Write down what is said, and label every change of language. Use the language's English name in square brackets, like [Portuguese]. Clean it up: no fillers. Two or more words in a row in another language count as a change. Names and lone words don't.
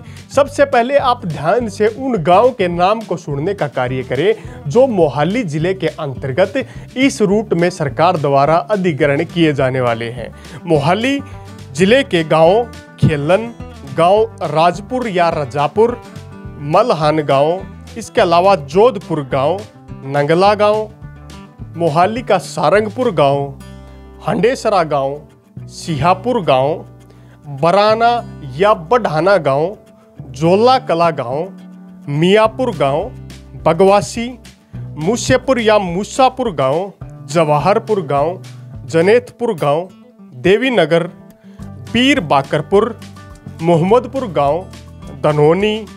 [Hindi] सबसे पहले आप ध्यान से उन गांव के नाम को सुनने का कार्य करें जो मोहाली जिले के अंतर्गत इस रूट में सरकार द्वारा अधिग्रहण किए जाने वाले हैं। मोहाली जिले के गांव खेलन गांव, राजपुर या रजापुर, मलहान गांव, इसके अलावा जोधपुर गांव, नंगला गांव, मोहाली का सारंगपुर गांव, हंडेसरा गांव, सिहापुर गांव, बराना या बढ़ाना गांव, जोला कला गांव, मियापुर गांव, बगवासी, मूसेपुर या मूसापुर गांव, जवाहरपुर गांव, जनेतपुर गांव, देवीनगर, पीर बाकरपुर, मोहम्मदपुर गांव, धनोनी,